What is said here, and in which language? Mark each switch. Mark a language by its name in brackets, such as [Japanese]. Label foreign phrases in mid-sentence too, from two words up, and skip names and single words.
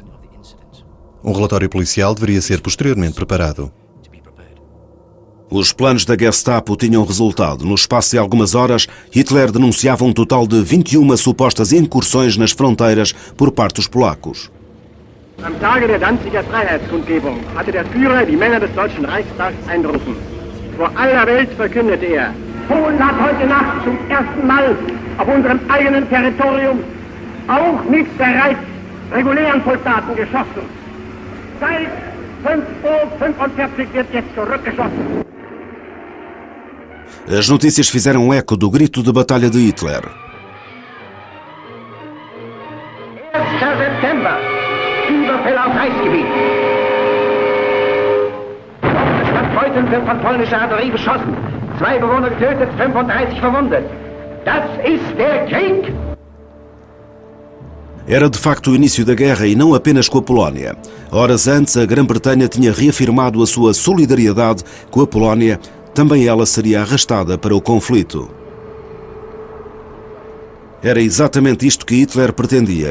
[Portuguese] Um relatório policial deveria ser posteriormente preparado. Os planos da Gestapo tinham resultado. No espaço de algumas horas, Hitler denunciava um total de 21 supostas incursões nas fronteiras por parte dos polacos. [German] Am Tage der Danziger Freiheitskundgebung hatte der Führer die Männer des Deutschen Reichstags einberufen. Vor aller Welt verkündete er: Polen hat heute Nacht zum ersten Mal auf unserem eigenen Territorium auch mit bereits regulären Soldaten geschossen. Seit 5:45 Uhr wird jetzt zurückgeschossen. [Portuguese] As notícias fizeram eco do grito de batalha de Hitler. [German] 1. September, Überfälle auf Reichsgebiet. Stadt Beuthen wird von polnischer Artillerie beschossen. 2 Bewohner getötet, 35 verwundet. Das ist der Krieg! [Portuguese] Era de facto o início da guerra e não apenas com a Polónia. Horas antes, a Grã-Bretanha tinha reafirmado a sua solidariedade com a Polónia. Também ela seria arrastada para o conflito. Era exatamente isto que Hitler pretendia.